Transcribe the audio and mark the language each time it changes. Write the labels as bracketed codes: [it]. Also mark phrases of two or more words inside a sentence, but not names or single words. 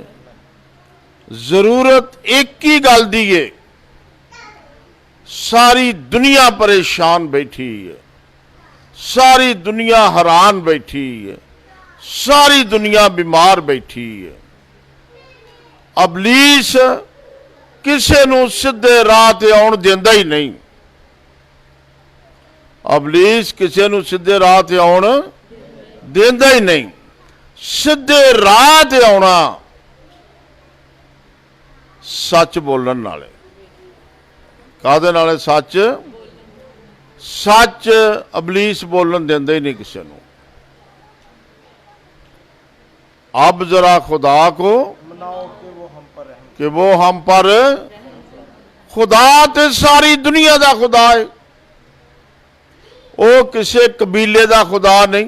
[pa] ضرورت ایک ہی گل دی ہے. ساری دنیا پریشان بیٹھی ہے. ساری دنیا حیران بیٹھی ہے. ساری دنیا بیمار بیٹھی ہے. ابلیس کسے نو سدھے راہ تے آن دیندا ہی نہیں. ابلیس کسے نو سدھے راہ تے آن دیندا ہی نہیں. سدھے راہ تے آنا سچ بولن نالے. کادے نالے؟ سچ. سچ ابلیس بولن دیندا ہی نہیں کسے نو. [ur] اب ذرا خدا کو مناؤ کہ وہ ہم پر رحم. کہ وہ ہم پر. [pa] خدا تے ساری دنیا دا خدا ہے. وہ کسے قبیلے دا خدا نہیں.